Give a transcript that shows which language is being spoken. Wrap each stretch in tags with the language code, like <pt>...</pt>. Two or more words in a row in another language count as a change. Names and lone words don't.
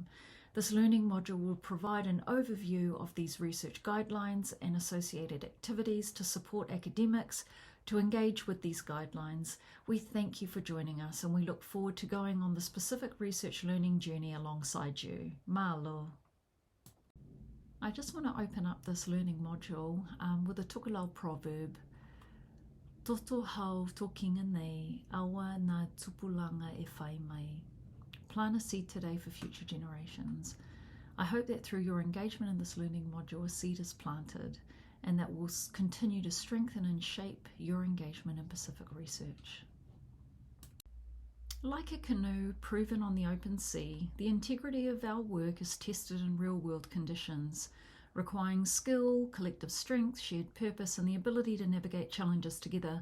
<en>This learning module will provide an overview of these research guidelines and associated activities to support academics to engage with these guidelines. We thank you for joining us and we look forward to going on this Pacific research learning journey alongside you. Mahalo. I just want to open up this learning module with a Tukalau proverb.</en> <tkl>Toto hau tokinga nei, awa nā tupulanga e whai mai.</tkl> <en>Plant a seed today for future generations. I hope that through your engagement in this learning module, a seed is planted and that will continue to strengthen and shape your engagement in Pacific research. Like a canoe proven on the open sea, the integrity of our work is tested in real-world conditions, requiring skill, collective strength, shared purpose, and the ability to navigate challenges together.</en>